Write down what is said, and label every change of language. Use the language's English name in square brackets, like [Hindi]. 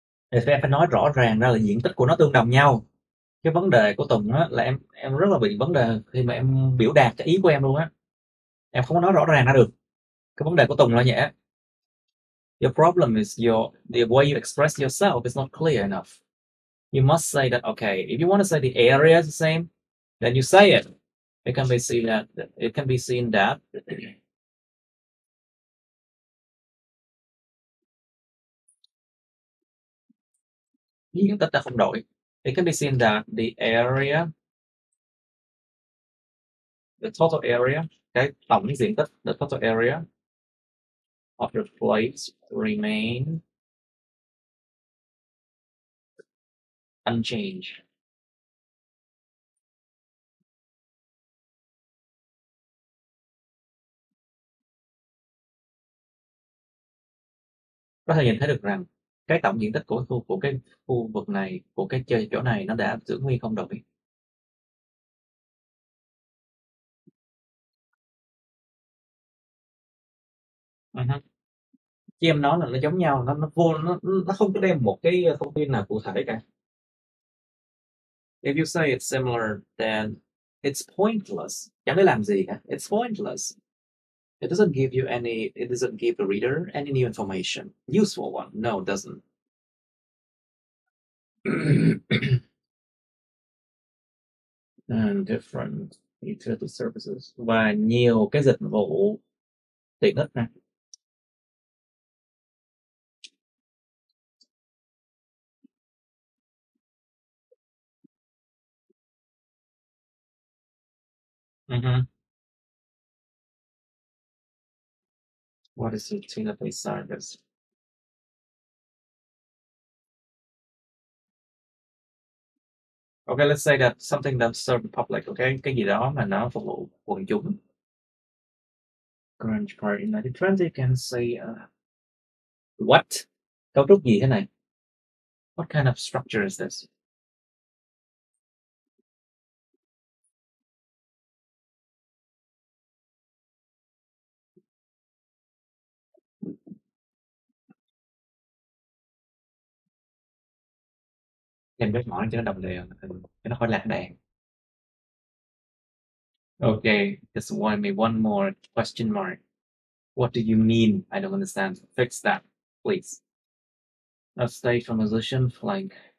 [Vietnamese] Thì em phải nói rõ ràng ra là diện tích của nó tương đồng nhau. Cái vấn đề của Tùng á, là em rất là bị vấn đề khi mà em biểu đạt cái ý của em luôn á. Em không có nói rõ ràng ra được. Cái vấn đề của Tùng là vậy á. [English] Your problem is the way you express yourself is not clear enough. You must say that, okay, if you want to say the area is the same, then you say it. It can be seen that [Vietnamese] diện tích đã không đổi. [English] It can be seen that the area, the total area, [Vietnamese] cái tổng diện tích, [English] the total area of the place remain unchanged. [Vietnamese] Có thể nhìn thấy được rằng cái tổng diện tích của cái khu vực này, của cái chơi chỗ này nó đã giữ nguyên không đổi. Chứ em nói là nó giống nhau, nó không có đem một cái thông tin nào cụ thể cả. [English] If you say it's similar, then it's pointless. [Vietnamese] Chẳng để làm gì cả. [English] It's pointless. It doesn't give the reader any new information. Useful one. No, it doesn't. And different utility services. [Vietnamese] Và nhiều cái dịch vụ tiện ích nè. [English] What is utility service? Okay, let's say that something that serves the public, okay? [Vietnamese] Cái gì đó mà nó phục vụ quần chúng. [English] Grange Park in 1920 can say what? [Vietnamese] Cấu trúc gì thế này? [English] What kind of structure is this? [Vietnamese] Em biết hỏi cho nó đồng đều, cho nó khỏi lạc đàn. [English] Okay, just one more question mark. What do you mean? I don't understand. Fix that, please. A stage from position flank.